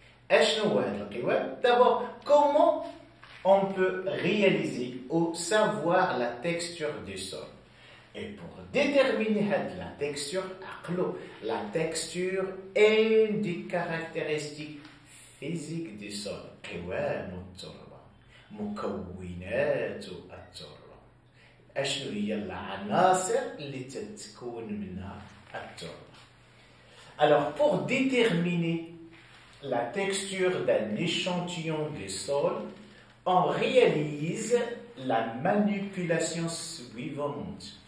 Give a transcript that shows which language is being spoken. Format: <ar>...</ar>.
<ar>أشنو هو هذا القوام؟</ar> <fr>D'abord, comment on peut réaliser ou savoir la texture du sol? Et pour déterminer la texture, la texture est une des caractéristiques physiques du sol.</fr> <ar>قوام التربة، مكونات التربة. أشنو هي العناصر اللي تتكون منها التربة؟</ar> <fr>Alors, pour déterminer la texture d'un échantillon de sol, on réalise la manipulation suivante.</fr>